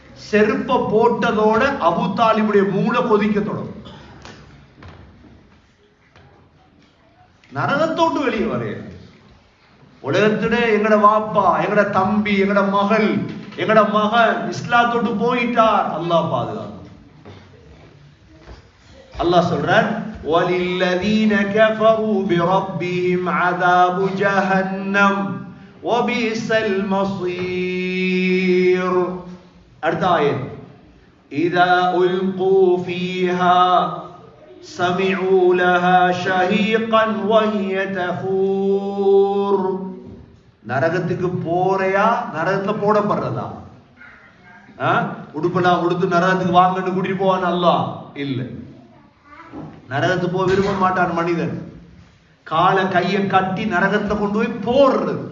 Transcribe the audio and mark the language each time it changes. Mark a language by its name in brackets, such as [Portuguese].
[Tamil] செருப்ப போட்டதோட Abu தாலிபுடைய மூளை கொதிக்க தொடங்கும். நரகத்தோட்டு வெளியே வரைய. உலகத்திட எங்கட வாப்பா, எங்கட தம்பி, எங்கட மகள், எங்கட மகன் இஸ்லாத்தோட்டு போயிட்டார், அல்லாஹ் பாதுகாக்கும். அல்லாஹ் சொல்றான், [Arabic] وَلِلَّذِينَ كَفَرُوا بِرَبِّهِمْ عَذَابُ جَهَنَّمَ وَبِئْسَ الْمَصِيرُ. [Tamil] அடுத்த ஆயத், [Arabic] إِذَا أُلْقُوا فِيهَا سَمِعُوا لَهَا شَهِيقًا وَهِيَ تَفُورُ. [Tamil] நரகத்துக்கு போறையா, நரகத்துல போடப்படுறதா? உடுப்பெல்லாம் உடுத்து நரகத்துக்கு வாங்கன்னு கூட்டிட்டு போவான் அல்லாஹ்? இல்ல. நரகத்துக்கு போக விரும்ப மாட்டான் மனிதன். கால கையை கட்டி நரகத்தை கொண்டு போய் போடுறது.